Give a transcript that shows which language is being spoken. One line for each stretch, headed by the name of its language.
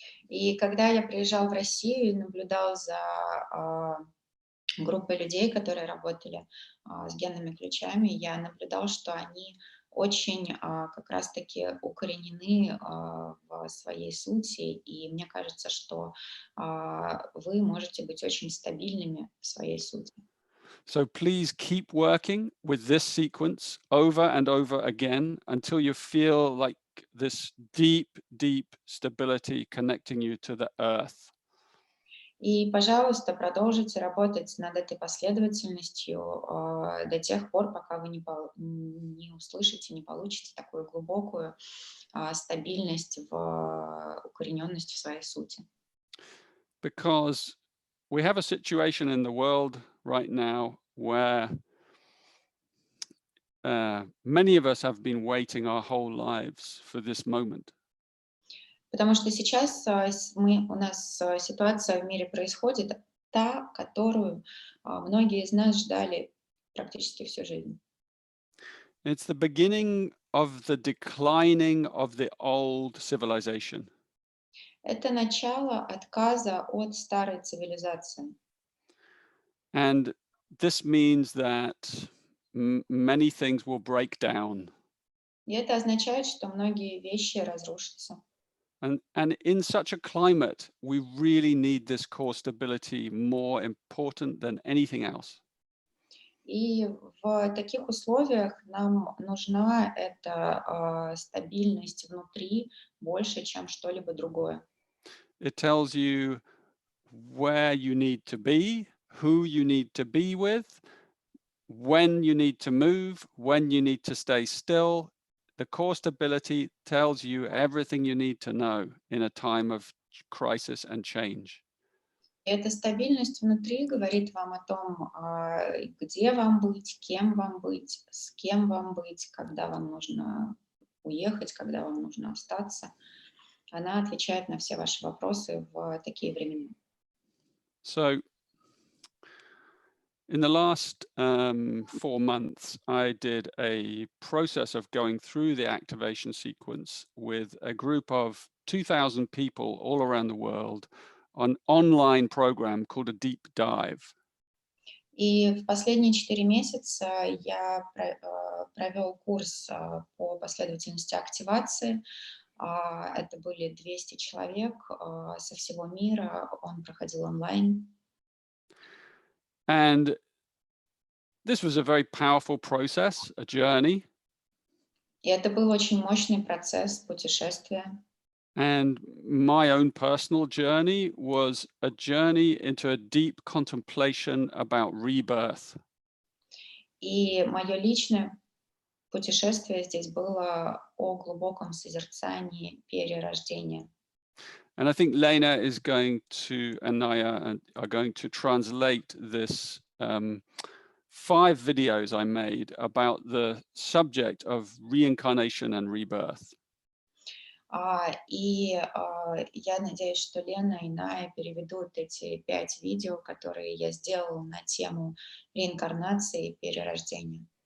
Russian: И когда я приезжал в Россию и наблюдал за группой людей, которые работали с генными ключами, я наблюдал, что они очень как раз-таки укоренены в своей сути, и мне кажется, что вы можете быть очень стабильными в своей сути.
English: So please keep working with this sequence over and over again until you feel like this deep, deep stability connecting you to the earth.
Russian: И, пожалуйста, продолжите работать над этой последовательностью до тех пор, пока вы не услышите, не получите такую глубокую стабильность, укорененность в своей сути.
English: Because we have a situation in the world right now where many of us have been waiting our whole lives for this moment.
Russian: Потому что сейчас у нас ситуация в мире происходит, та, которую многие из нас ждали практически всю жизнь.
English: It's the beginning of the declining of the old civilization.
Russian: Это начало отказа от старой цивилизации.
English: And this means that many things will break down.
Russian: И это означает, что многие вещи разрушатся.
English: And in such a climate, we really need this core stability more important than anything else.
Russian: И в таких условиях нам нужна эта стабильность внутри больше, чем что-либо другое.
English: It tells you where you need to be, who you need to be with, when you need to move, when you need to stay still. The core stability tells you everything you need to know in a time of crisis and change.
Russian: Эта стабильность внутри говорит вам о том, где вам быть, кем вам быть, с кем вам быть, когда вам нужно уехать, когда вам нужно остаться. Она отвечает на все ваши вопросы в такие времена.
English: So in the last 4 months, I did a process of going through the activation sequence with a group of 2,000 people all around the world on an online program called a Deep Dive.
Russian: И в последние 4 месяца я провел курс по последовательности активации. Это были 200 человек со всего мира. Он проходил онлайн.
English: And this was a very powerful process, a journey.
Russian: И это был очень мощный процесс путешествия.
English: And my own personal journey was a journey into a deep contemplation about rebirth.
Russian: И мое личное путешествие здесь было о глубоком созерцании перерождения.
English: And I think Lena is going to, and Naya are going to translate this 5 videos I made about the subject of reincarnation and rebirth.
Russian: И я надеюсь, что Лена и Ная переведут эти 5 видео, которые я сделала на тему реинкарнации и перерождения.